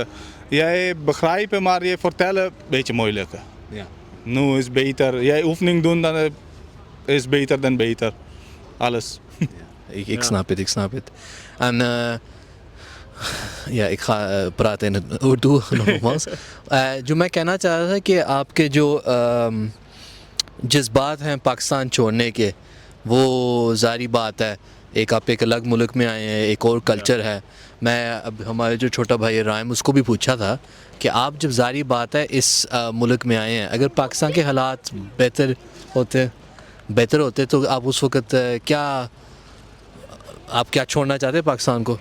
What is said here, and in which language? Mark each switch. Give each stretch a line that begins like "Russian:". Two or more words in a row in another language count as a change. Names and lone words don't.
Dutch: Jij begrijpen, maar je vertellen een beetje moeilijk. Ja. Nu is beter. Jij oefening doen, dan is beter dan beter. Alles. Ik snap het. En ik ga praten in het Urdu nogmaals.
Urdu: جو میں کہنا چاہ رہا تھا کہ آپ کے جو جذبات ہیں پاکستان چھوڑنے کے, وہ ظاہری بات ہے, ایک آپ ایک الگ ملک میں آئے ہیں, ایک اور کلچر ہے. میں اب ہمارے جو چھوٹا بھائی رائم, اس کو بھی پوچھا تھا کہ آپ جب ظاہری بات ہے اس ملک میں آئے ہیں, اگر پاکستان کے حالات بہتر ہوتے تو آپ اس وقت آپ کیا چھوڑنا چاہتے پاکستان کو؟